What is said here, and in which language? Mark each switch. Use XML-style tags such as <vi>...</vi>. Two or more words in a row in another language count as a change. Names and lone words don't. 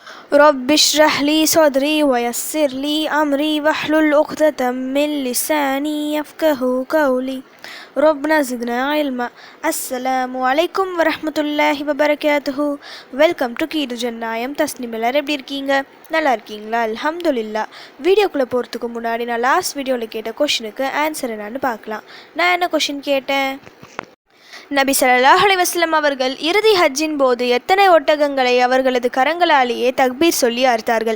<ar>رب اشرح لي صدري ويسر لي أمري واحلل عقدة من لساني يفقه قولي ربنا زدنا علما. السلام عليكم ورحمة الله وبركاته.</ar> <en>welcome to</en> <ta>கீது ஜன்னாயம். தஸ்னிம் எல்லாரும் எப்படி இருக்கீங்க? நல்லா இருக்கீங்களா? அல்ஹம்துலில்லாஹ். வீடியோக்குள்ளே போகிறதுக்கு முன்னாடி நான்</ta> <en>last videoவில்</en> <ta>கேட்ட</ta> <en>questionக்கு answer</en> <ta>என்னன்னு பார்க்கலாம். நான் என்ன கொஷின் கேட்டேன்? நபி</ta> <ar>صلى الله عليه وسلم</ar> <ta>அவர்கள் இறுதி ஹஜ்ஜின் போது எத்தனை ஒட்டகங்களை அவர்களது கரங்களாலேயே தக்பீர் சொல்லி அறுத்தார்கள்?</ta>